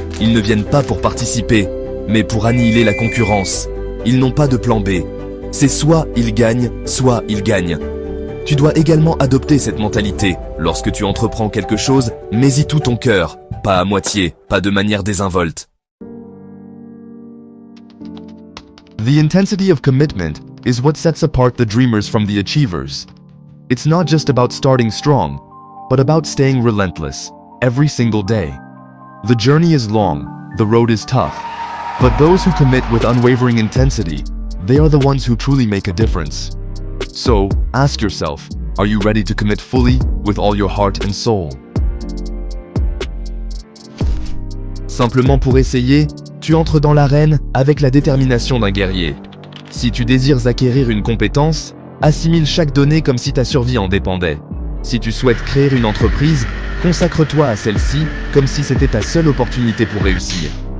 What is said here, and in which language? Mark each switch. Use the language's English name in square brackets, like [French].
[French] Ils ne viennent pas pour participer, mais pour annihiler la concurrence. Ils n'ont pas de plan B. C'est soit ils gagnent, soit ils gagnent. Tu dois également adopter cette mentalité. Lorsque tu entreprends quelque chose, mets-y tout ton cœur, pas à moitié, pas de manière désinvolte. [English] The intensity of commitment is what sets apart the dreamers from the achievers. It's not just about starting strong, but about staying relentless, every single day. The journey is long, the road is tough, but those who commit with unwavering intensity, they are the ones who truly make a difference. So, ask yourself, are you ready to commit fully with all your heart and soul? [French] Simplement pour essayer, tu entres dans l'arène avec la détermination d'un guerrier. Si tu désires acquérir une compétence, assimile chaque donnée comme si ta survie en dépendait. Si tu souhaites créer une entreprise, consacre-toi à celle-ci comme si c'était ta seule opportunité pour réussir.